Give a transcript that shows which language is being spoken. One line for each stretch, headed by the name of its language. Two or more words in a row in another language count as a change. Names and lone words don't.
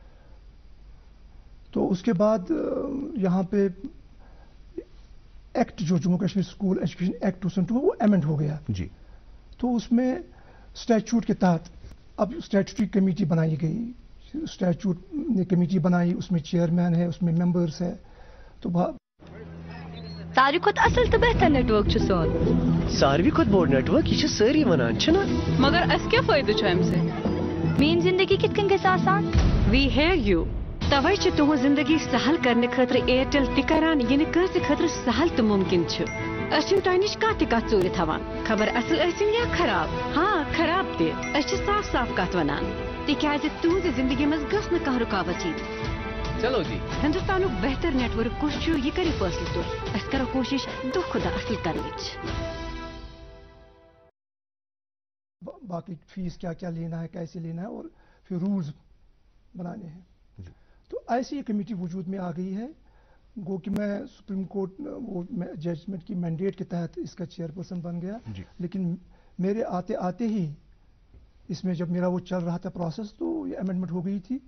Hindi: तो उसके बाद यहाँ पे एक्ट, जो जम्मू कश्मीर
English: school education act
Hindi: 2002, वो अमेंड हो गया जी। तो उसमें स्टैट्यूट के तहत अब स्टैट्यूटरी कमेटी बनाई गई। स्टैट्यूट ने कमेटी बनाई, उसमें चेयरमैन है, उसमें मेंबर्स है। तो
Kashmiri: सारी खुद असल तो बेहतर नेटवर्क छ सोन, सारवी खुद बोर्ड नेटवर्क ये सारी वनान छ ना, मगर अस क्या फायदा छ हमसे? मेन जिंदगी कितकन गस आसान?
English: we hear you.
Kashmiri: तवै छ तुह जिंदगी सहल करने खतर एयरटेल ति करान ये कंसे खतर सहल तो मुमकिन छ। अस तह नश कत कत चोर थवान, खबर असल असिन या खराब। हाँ खराब ते अस साफ साफ कत वनान, तिकाज तुहज जिंदगी मज गस न कह रुकावट यी।
Hindi: चलो जी,
Kashmiri: हिंदुस्तान बेहतर नेटवर्क कुछ ये करे फैसले तो अस करो कोशिश दो खुदा असल करने।
Hindi: बाकी फीस क्या क्या लेना है, कैसे लेना है, और फिर रूल्स बनाने हैं। तो ऐसी ये कमेटी वजूद में आ गई है। गो कि मैं सुप्रीम कोर्ट वो जजमेंट की मैंडेट के तहत इसका चेयरपर्सन बन गया, लेकिन मेरे आते आते ही इसमें जब मेरा वो चल रहा था प्रोसेस, तो ये अमेंडमेंट हो गई थी।